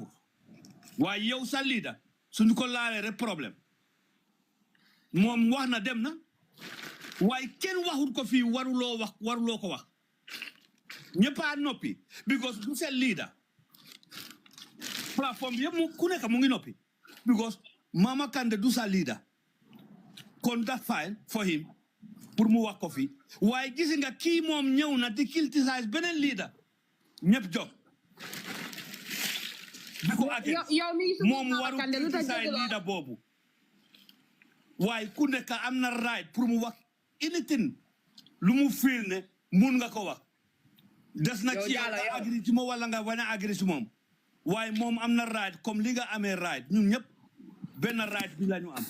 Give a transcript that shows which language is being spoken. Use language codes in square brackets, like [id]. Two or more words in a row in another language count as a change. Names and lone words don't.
[wo] waaye yow sa leader suñu ko laalee rek problème moom wax na dem na waaye kenn waxut ko fii waruloo ko wax ñëpp a noppi because du seen leader plateforme bi yëpp ku nekk mu ngi noppi because Mama Kandeh du sa leader kon [en] that's fine for him [wo] pour mu wax ko fii waaye gis nga kii moom ñëw na di criticize beneen leader ñëpp jóg moom waru criticize leader boobu waaye ku nekk am na right pour mu wax anything lu mu feel ne mun nga ko wax des na ci yow nga agree ci moom wala nga bañ a agree ci moom waaye moom am na right comme li nga amee right ñun ñëpp benn right bi la ñu am.